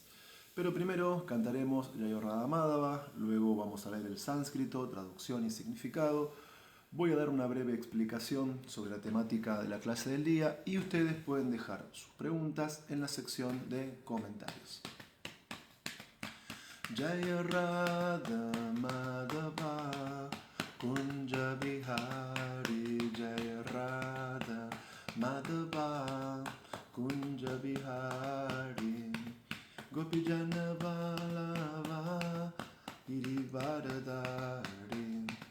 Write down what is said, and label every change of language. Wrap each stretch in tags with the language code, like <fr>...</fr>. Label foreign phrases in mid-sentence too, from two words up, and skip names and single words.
<es>Pero primero cantaremos Jaya Radha Madhava, luego vamos a leer el sánscrito, traducción y significado. Voy a dar una breve explicación sobre la temática de la clase del día y ustedes pueden dejar sus preguntas en la sección de comentarios.</es> <sa>Jaya Radha Madhava Kunja Bihari Jaya Radha Madhava Kunja Bihari Gopijana Vallabha Girivardhari</sa>